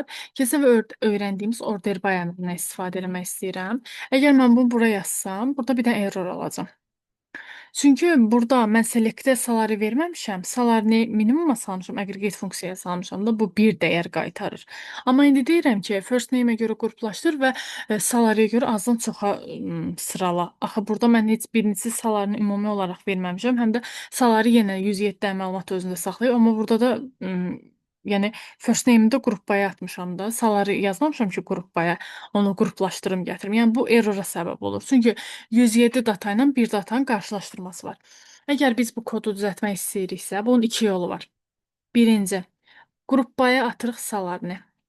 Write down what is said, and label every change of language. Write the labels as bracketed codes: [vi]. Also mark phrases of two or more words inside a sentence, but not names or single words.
[az] Keçən və öyrəndiyimiz [en] order by [az] əmrindən istifadə etmək istəyirəm. Əgər mən bunu bura yazsam, burada bir dənə error alacam. Çünki burada mən select-ə salary verməmişəm, salaryni minimuma salmışam, aqreqet funksiyaya salmışam da bu bir dəyər qaytarır. Amma indi deyirəm ki, [en] first name- [az] ə görə qruplaşdır və salary-yə görə azdan çoxa sırala. Axı burada mən heç birincisi salaryni ümumi olaraq verməmişəm, həm də salary yenə 107 dənə məlumat özündə saxlayır, amma burada da yəni [en] first name- [az] i də [en] qrup by- [az] a atmışam da, salary yazmamışam ki, [en] qrup by- [az] a onu qruplaşdırım gətirim. Yəni bu errora səbəb olur. Çünki 107 data ilə bir datanın qarşılaşdırması var. Əgər biz bu kodu düzəltmək istəyiriksə, bunun iki yolu var. Birinci, [en] qrup by- [az] a atırıq salaryni.